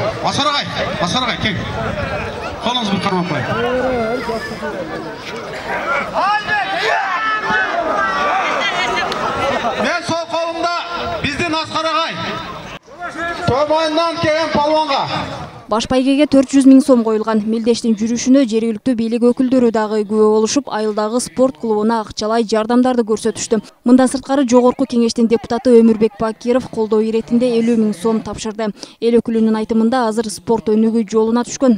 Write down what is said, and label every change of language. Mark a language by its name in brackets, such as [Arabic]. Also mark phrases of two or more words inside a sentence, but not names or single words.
[Uzbek] Asarag'ay, kel. Qo'lingizni bir qarab qo'ying. Men sol qo'limda bizning Asqarag'ay. To'ymoyindan kelgan polvonga [Kyrgyz] Баш байгеге 400 000 сом коюлган. Мелдештин жүрүшүнө жергиликтүү бийлик өкүлдөрү дагы күбө болушуп, айылдагы спорт клубуна акчалай жардамдарды көрсөтүштү. Мындан сырткары Жогорку кеңештин депутаты Өмүрбек Бакиров колдоо иретинде 50 000 сом тапшырды. Эл өкүлүнүн айтымында азыр спорт өнүгүү жолуна түшкөн.